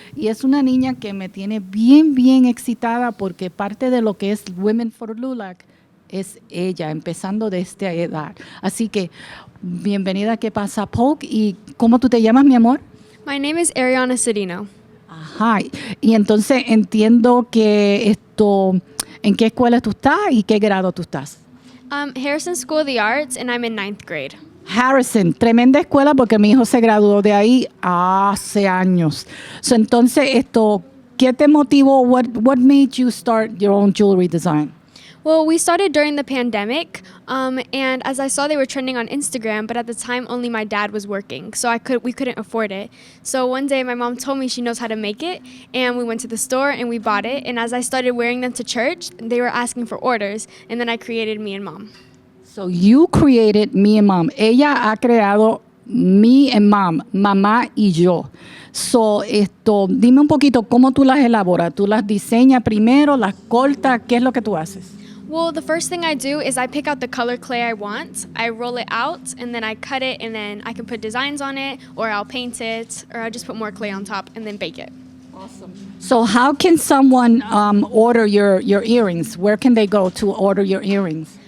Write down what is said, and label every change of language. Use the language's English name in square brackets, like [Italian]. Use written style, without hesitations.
[Spanish] Y es una niña que me tiene bien excitada porque parte de lo que es Women for LULAC es ella, empezando de esta edad. Así que bienvenida a ¿Qué pasa, Polk? ¿Y cómo tú te llamas, mi amor? [English] My name is Ariana Cedino. [Spanish] Ajá, y entonces entiendo que ¿en qué escuela tú estás y qué grado tú estás? [English] Harrison School of the Arts, and I'm in 9th grade. [Spanish] Harrison, tremenda escuela porque mi hijo se graduó de ahí hace años. [English] So, [Spanish] entonces, ¿qué te motivó? [English] What made you start your own jewelry design? Well, we started during the pandemic, and as I saw they were trending on Instagram, but at the time only my dad was working, so we couldn't afford it. So one day my mom told me she knows how to make it, and we went to the store and we bought it, and as I started wearing them to church, they were asking for orders, and then I created Me and Mom. So you created Me and Mom. [Spanish] Ella ha creado Me and Mom, mamá y yo. [English] So, [Spanish] dime un poquito cómo tú las elaboras. ¿Tú las diseñas primero, las cortas? ¿Qué es lo que tú haces? [English] Well, the first thing I do is I pick out the color clay I want, I roll it out, and then I cut it, and then I can put designs on it, or I'll paint it, or I'll just put more clay on top and then bake it. Awesome. So how can someone order your earrings? Where can they go to order your earrings?